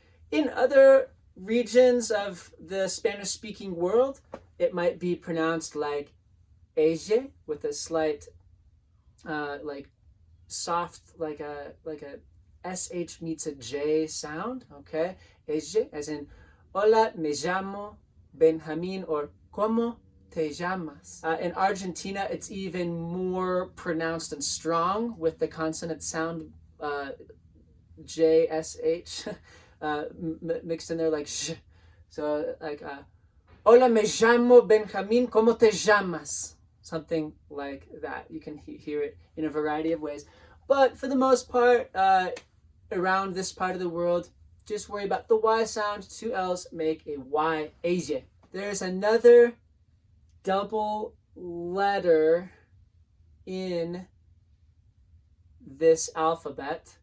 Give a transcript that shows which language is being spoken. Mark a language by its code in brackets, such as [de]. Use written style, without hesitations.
[en] In other regions of the Spanish-speaking world, it might be pronounced like ella, with a slight, like soft, like a sh meets a j sound. Okay, [es] ella, [en] as in [es] hola, me llamo Benjamín, [en] or [es] ¿Cómo te llamas? [en] In Argentina, it's even more pronounced and strong with the consonant sound jsh mixed in there, like sh. So like [es] hola, me llamo Benjamín, ¿Cómo te llamas? [en] Something like that. You can hear it in a variety of ways. But for the most part, around this part of the world, just worry about the Y sound. Two L's make a Y, ella. There's another double letter in this alphabet.